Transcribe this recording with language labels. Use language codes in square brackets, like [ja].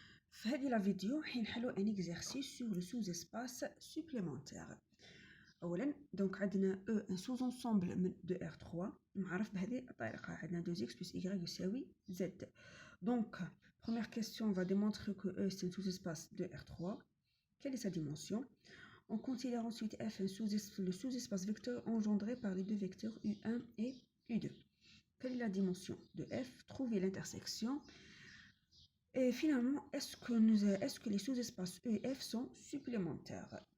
[ar] في هذه [fr] la vidéo [ar] حنحلو [fr] un exercice sur le sous-espace supplémentaire. [ar] اولا دونك عندنا [fr] un sous-ensemble de R3 [ar] معرف بهذه الطريقه. عندنا [fr] 2x plus y [ar] يساوي [fr] z. Donc première question, on va démontrer que E c'est un sous-espace de R3. Quelle est sa dimension? On considère ensuite F le sous-espace vecteur engendré par les deux vecteurs U1 et U2. Quelle est la dimension de F? Trouver l'intersection. Et finalement, est-ce que les sous-espaces E et F sont supplémentaires?